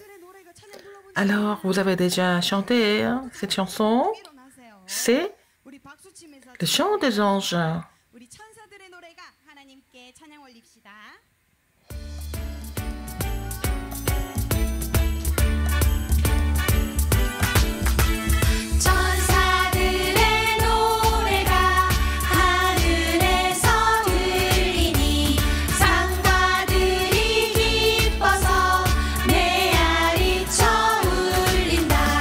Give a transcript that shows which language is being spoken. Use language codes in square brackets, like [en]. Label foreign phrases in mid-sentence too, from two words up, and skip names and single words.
[fr] Alors, vous avez déjà chanté hein, cette chanson? C'est le chant des anges. [ko] 우리 천사들의 노래가 하나님께 찬양 올립시다. 천사들의 노래가 하늘에서 들리니 상가들이 기뻐서 메아리쳐 울린다.